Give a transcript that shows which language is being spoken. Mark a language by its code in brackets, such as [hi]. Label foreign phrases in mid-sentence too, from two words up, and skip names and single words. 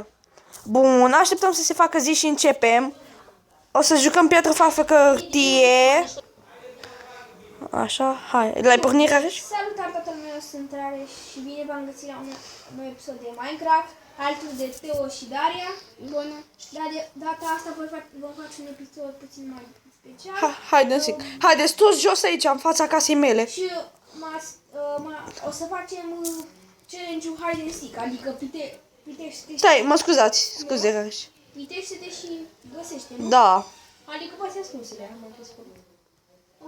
[ro] Bun, așteptăm să se facă zi și începem. O să jucăm piatră, farfă, hârtie. Așa, hai, l-ai pornit, Rare? Salutare toată lumea, eu sunt Rare și bine v-am găsit la un nou episod de Minecraft, altul de Teo și Daria. Bună. Dar de data asta vom face un episod puțin mai special. Hide and Seek. Haideți toți jos aici, în fața casei mele. Și o să facem challenge-ul Hide and Seek, adică pitește-te Stai, mă scuze, Rare. pitește-te și găsește, nu? Da. Adică poate ascunsele, am mai spus. Ok.